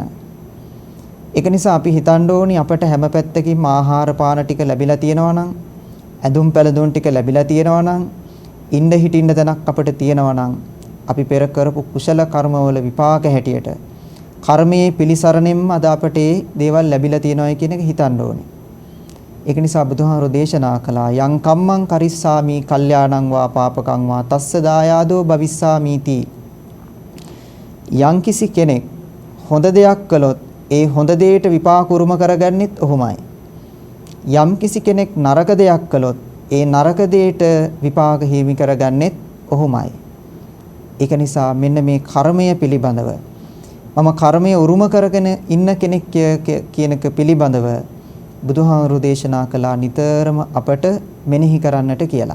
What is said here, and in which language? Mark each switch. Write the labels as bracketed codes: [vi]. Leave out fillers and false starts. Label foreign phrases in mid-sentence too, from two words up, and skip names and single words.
[si] ඒක නිසා අපි හිතන්න ඕනි අපට හැම පැත්තකින්ම ආහාර පාන ටික ලැබිලා තියෙනවා නම් ඇඳුම් පැළඳුම් ටික ලැබිලා තියෙනවා නම් ඉන්න හිටින්න තැනක් අපිට තියෙනවා නම් අපි පෙර කරපු කුසල කර්මවල විපාක හැටියට කර්මයේ පිළිසරණෙන්ම අද අපට ඒ දේවල් ලැබිලා තියෙනවා කියන එක හිතන්න ඕනි. ඒක නිසා බුදුහාමුදුරෝ දේශනා කළා [pi] යං කම්මං කරිස්සාමි කල්යාණං වා පාපකං වා තස්ස දායාදෝ භවිස්සාමිති. [si] යම් කිසි කෙනෙක් හොඳ දෙයක් කළොත් ඒ හොඳ දෙයට විපාක උරුම කරගන්නෙත් ඔහුමයි. යම් කිසි කෙනෙක් නරක දෙයක් කළොත් ඒ නරක දෙයට විපාක හිමි කරගන්නෙත් ඔහුමයි. ඒක නිසා මෙන්න මේ කර්මය පිළිබඳව මම කර්මය උරුම කරගෙන ඉන්න කෙනෙක් කියන එක පිළිබඳව බුදුහාමුදුරු දේශනා කළා නිතරම අපට මෙනෙහි කරන්නට කියලා.